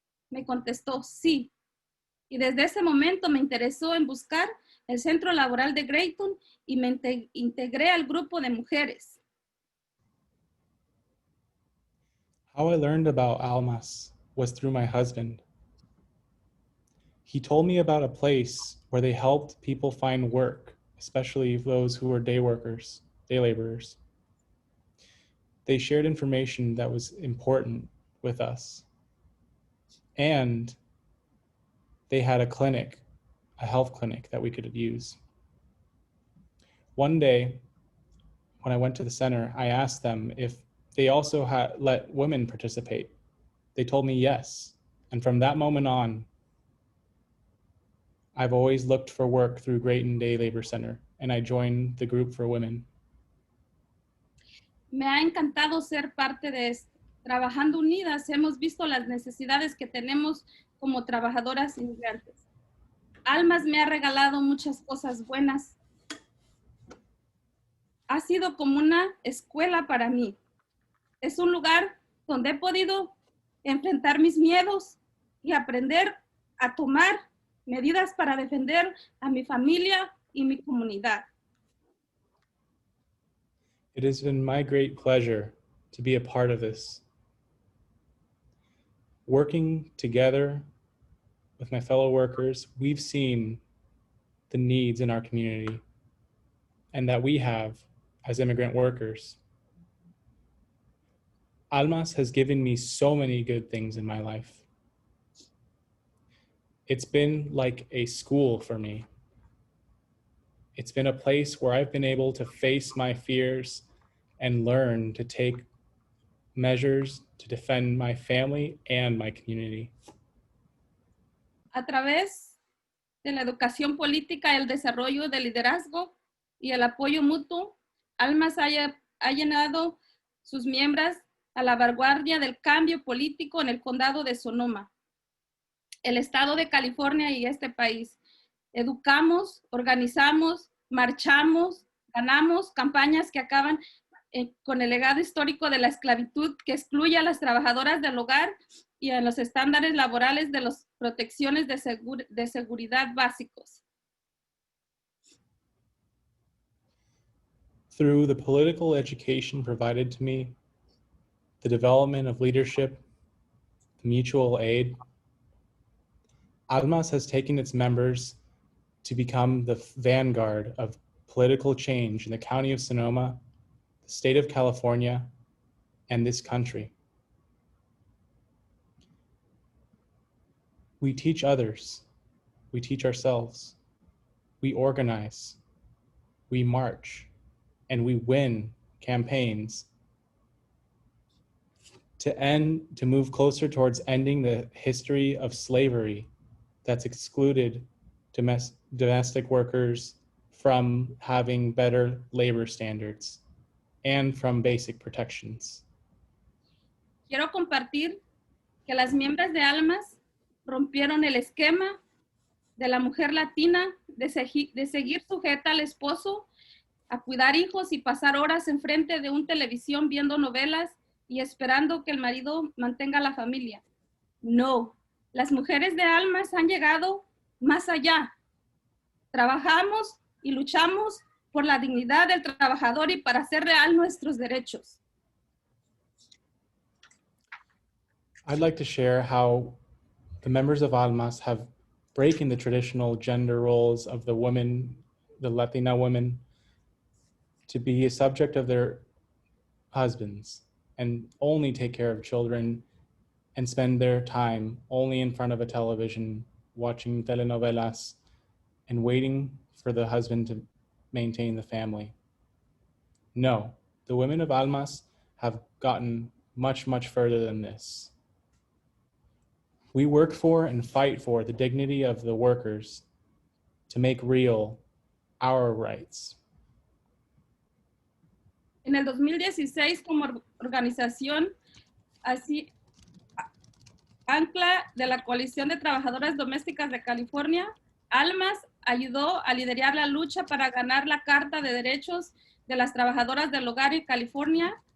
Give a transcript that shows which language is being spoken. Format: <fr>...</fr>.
<es>Me contestó sí. Y desde ese momento me interesó en buscar el centro laboral de Grayton y me integré al grupo de mujeres.</es> <en>How I learned about ALMAS was through my husband. He told me about a place where they helped people find work, especially those who were day workers, day laborers. They shared information that was important with us. And they had a clinic, a health clinic that we could use. One day, when I went to the center, I asked them if they also had let women participate. They told me yes. And from that moment on, I've always looked for work through Grayton Day Labor Center, and I joined the group for women.</en> <es>Me ha encantado ser parte de esto. Trabajando unidas hemos visto las necesidades que tenemos como trabajadoras inmigrantes. ALMAS me ha regalado muchas cosas buenas. Ha sido como una escuela para mí. Es un lugar donde he podido enfrentar mis miedos y aprender a tomar medidas para defender a mi familia y mi comunidad.</es> <en>It has been my great pleasure to be a part of this. Working together with my fellow workers, we've seen the needs in our community and that we have as immigrant workers. ALMAS has given me so many good things in my life. It's been like a school for me. It's been a place where I've been able to face my fears and learn to take measures to defend my family and my community.</en> <es>A través de la educación política, el desarrollo del liderazgo y el apoyo mutuo, ALMAS ha llenado sus miembros a la vanguardia del cambio político en el condado de Sonoma, el estado de California y este país. Educamos, organizamos, marchamos, ganamos campañas que acaban con el legado histórico de la esclavitud que excluye a las trabajadoras del hogar y a los estándares laborales de las protecciones de seguridad básicos.</es> <en>Through the political education provided to me, the development of leadership, the mutual aid, ALMAS has taken its members to become the vanguard of political change in the county of Sonoma, the state of California, and this country. We teach others, we teach ourselves, we organize, we march, and we win campaigns to move closer towards ending the history of slavery that's excluded domestic workers from having better labor standards and from basic protections.</en> <es>Quiero compartir que las miembros de ALMAS rompieron el esquema de la mujer latina de seguir sujeta al esposo, a cuidar hijos y pasar horas enfrente de una televisión viendo novelas y esperando que el marido mantenga la familia. No, las mujeres de ALMAS han llegado más allá. Trabajamos y luchamos por la dignidad del trabajador y para hacer real nuestros derechos.</es> <en>I'd like to share how the members of ALMAS have breaking the traditional gender roles of the women, the Latina women, to be a subject of their husbands and only take care of children and spend their time only in front of a television watching telenovelas and waiting for the husband to maintain the family. No, the women of ALMAS have gotten much, much further than this. We work for and fight for the dignity of the workers to make real our rights.</en> <es>En el 2016, como organización, así, ancla de la Coalición de Trabajadoras Domésticas de California, ALMAS ayudó a liderar la lucha para ganar la Carta de Derechos de las Trabajadoras del Hogar en California.</es>